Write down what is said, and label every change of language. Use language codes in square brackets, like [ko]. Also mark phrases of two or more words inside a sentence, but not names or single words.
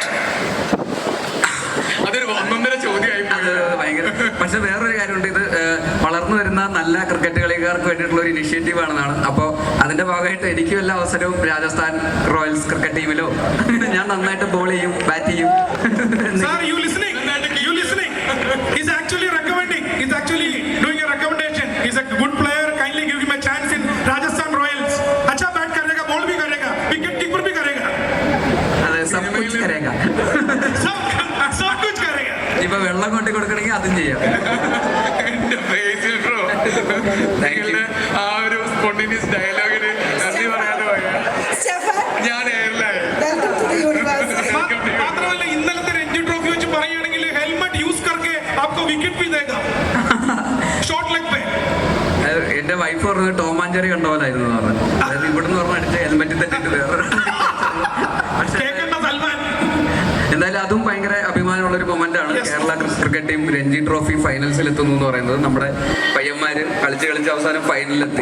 [ml] അതൊരു ഒന്നൊന്നര ചോദ്യമായി. പക്ഷെ വേറൊരു കാര്യമുണ്ട്. ഇത് വളർന്നു വരുന്ന നല്ല ക്രിക്കറ്റ് കളിക്കാർക്ക് വേണ്ടിയിട്ടുള്ള ഒരു ഇനിഷ്യേറ്റീവ് ആണെന്നാണ്. അപ്പോൾ അതിന്റെ ഭാഗമായിട്ട് എനിക്കും എല്ലാ അവസരവും രാജസ്ഥാൻ റോയൽസ് ക്രിക്കറ്റ് ടീമിലോ ഞാൻ നന്നായിട്ട് ബോൾ ചെയ്യും, ബാറ്റ് ചെയ്യും. [en] He's actually recommending. He's actually doing a recommendation. He's a good player. Kindly give him a chance in Rajasthan Royals. [hi] अच्छा बैट करेगा, बॉल भी करेगा, विकेट कीपर भी करेगा. अरे सब कुछ करेगा. सब कुछ करेगा. [ml] ഇപ്പൊ വെള്ളം കൊണ്ടു കൊടുക്കണമെങ്കിൽ അതും ചെയ്യാം. ആ ഒരു സ്പോണ്ടേനിയസ് ഡയലോഗിന് നന്ദി പറയാതെ ഞാൻ മാത്രമല്ല ഇന്നലത്തെ രഞ്ജി ട്രോഫി വെച്ച് പറയുകയാണെങ്കിൽ [en] helmet use [hi] करके आपको विकेट भी देगा [en] short leg [ml] പേ. എന്റെ വൈഫ് പറഞ്ഞത് ടോം ആൻഡ് ജെറി കണ്ട പോലായിരുന്നു പറഞ്ഞു. അതായത് ഇവിടുന്ന് പറഞ്ഞ അടിച്ച ഹെൽമെറ്റ് തെറ്റിട്ട് വേറെ സൽമാൻ എന്തായാലും അതും ഭയങ്കര അഭിമാനമുള്ള ഒരു മൊമെന്റ് ആണ്. Yes. കേരള ക്രിക്കറ്റ് ടീം രഞ്ജി ട്രോഫി ഫൈനൽസിൽ എത്തുന്നു എന്ന് പറയുന്നത്. നമ്മുടെ പയ്യന്മാര് കളിച്ച് അവസാനം ഫൈനലിലെത്തി.